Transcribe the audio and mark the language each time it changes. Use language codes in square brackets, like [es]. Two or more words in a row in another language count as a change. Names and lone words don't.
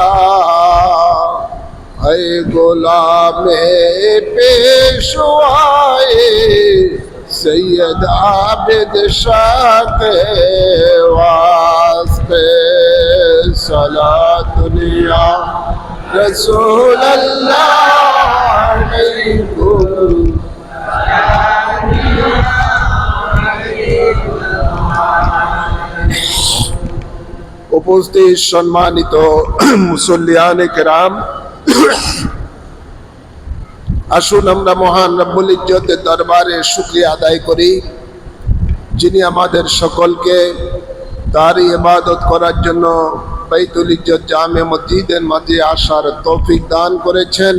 [ur] اے غلام پیشوائے سید عابد شاہ کے واسطے [ar] صلاۃ یا رسول اللہ علیکم [bn] উপস্থিত সম্মানিত মুসল্লিয়ানে কেরাম, আসুন আমরা মহান রব্বুল ইজ্জতের দরবারে শুকরিয়া আদায় করি, যিনি আমাদের সকলকে তারই ইবাদত করার জন্য বাইতুল ইজ্জত জামে মসজিদের মাঝে আসার তৌফিক দান করেছেন।